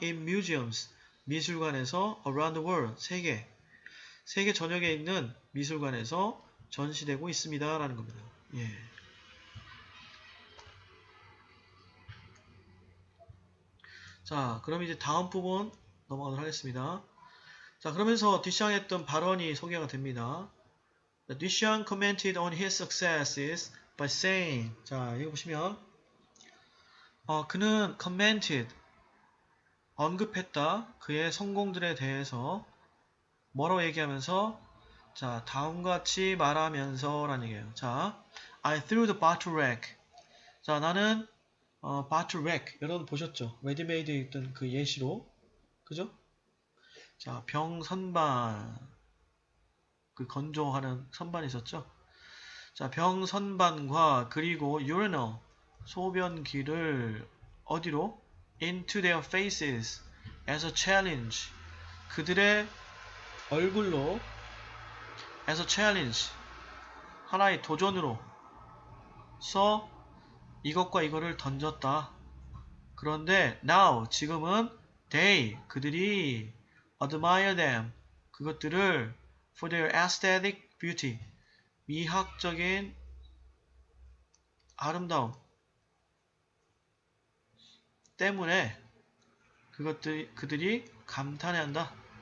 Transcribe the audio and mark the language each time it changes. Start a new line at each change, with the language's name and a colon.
English: in museums
Korean: 미술관에서
English: around the world
Korean: 세계 전역에 있는 미술관에서 전시되고 있습니다. 라는 겁니다. 예. 자, 그럼 이제 다음 부분 넘어가도록 하겠습니다. 자, 그러면서 듀샹이 했던 발언이 소개가 됩니다.
English: Duchamp commented on his successes by saying
Korean: 자, 이거 보시면 그는
English: commented
Korean: 언급했다. 그의 성공들에 대해서 뭐라고 얘기하면서 자, 다음과 같이 말하면서 라는 얘기예요.
English: 자, I threw the bottle rack.
Korean: 자, 나는 bottle rack. 여러분 보셨죠? 레디메이드에 있던 그 예시로. 그죠? 자, 병 선반. 그 건조하는 선반이 있었죠? 자, 병 선반과 그리고 urinal. 소변기를 어디로?
English: into their faces as a challenge.
Korean: 그들의 얼굴로
English: as a challenge
Korean: 하나의 도전으로서 이것과 이거를 던졌다. 그런데
English: now
Korean: 지금은
English: they
Korean: 그들이
English: admire them
Korean: 그것들을
English: for their aesthetic beauty
Korean: 미학적인 아름다움 때문에 그들이 감탄해한다.